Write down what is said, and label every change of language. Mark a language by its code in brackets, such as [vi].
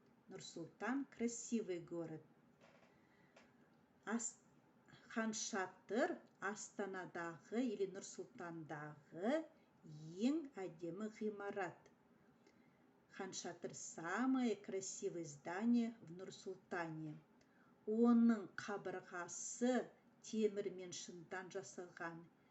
[ru] Нұр-Сұлтан, красивый город. [kk] Хан Шатыр Астанадағы или Нұр-Сұлтандағы ең әдемі ғимарат. [ru] Хан Шатыр самое красивое здание в Нұр-Сұлтане. [kk] Оның қабырғасы темір мен шыныдан жасалған.